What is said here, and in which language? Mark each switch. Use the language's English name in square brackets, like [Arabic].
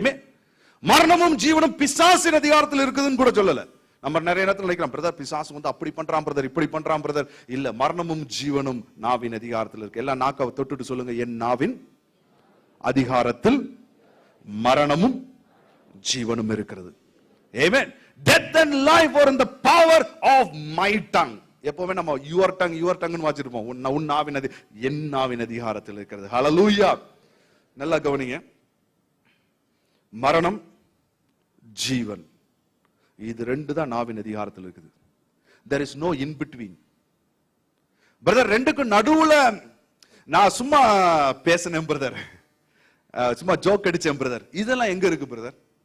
[Tamil] ஏமே மரணமும் ஜீவனும் பிசாசின் அதிகாரத்தில் இருக்குதுன்னு கூட சொல்லல. நம்ம நிறைய நேரத்தில் நினைக்கிறோம், பிரதர் பிசாசு வந்து அப்படி பண்றான் பிரதர், இப்படி பண்றான் பிரதர். இல்ல, மரணமும் ஜீவனும் நாவின் அதிகாரத்தில் இருக்கு. எல்லாம் நாக்க தொட்டுட்டு சொல்லுங்க, என் நாவின் அதிகாரத்தில் மரணமும் ஜீவனும் இருக்கிறது. [English] Amen. Death and life are in the power of my tongue. [Tamil] எப்பவுமே நம்ம [English] your tongue [Tamil] வாச்சிருப்போம். உன் நாவின் என் நாவின் அதிகாரத்தில் இருக்கிறது. ஹalleluya. நல்லா கவனிங்க. மரணம் ஜீவன் இது ரெண்டு தான் நாவின் அதிகாரத்தில் இருக்குது. [English] There is no in between. [Tamil] Brother, ரெண்டுக்கும் நடுவுல நான் சும்மா பேசினேன் பிரதர், சும்மா ஜோக் அடிச்சேன் பிரதர், இதெல்லாம் எங்க இருக்கு பிரதர்?